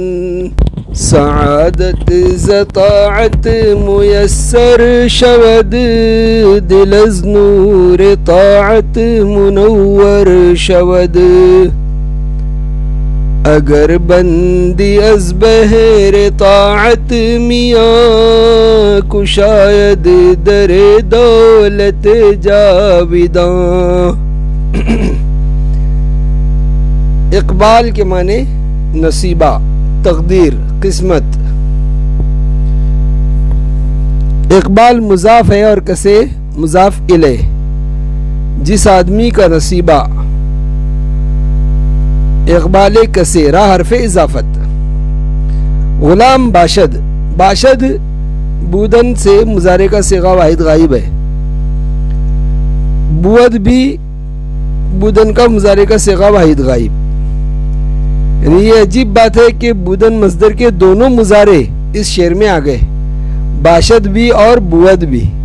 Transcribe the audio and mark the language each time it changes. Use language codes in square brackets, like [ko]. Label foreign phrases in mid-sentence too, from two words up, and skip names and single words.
[fa] سعادت زطاعت میسر شود، دل از نور طاعت منور شود، اگر بندی از بحر طاعت میاں، کشاید در دولت جاویداں۔ [ur] اقبال کے معنی نصیبہ، تقدیر، قسمت۔ اقبال مضاف ہے اور کسے مضاف الیہ، جس آدمی کا نصیبہ۔ اقبال [fa] کسے را [ur] حرف اضافت۔ [fa] غلام باشد، [ur] باشد بودن سے مضارع کا صیغہ واحد غائب ہے۔ بود بھی بودن کا مضارع کا صیغہ واحد غائب۔ یعنی یہ عجیب بات ہے کہ بودن مصدر کے دونوں مضارع اس شعر میں آ گئے، باشد بھی اور بود بھی۔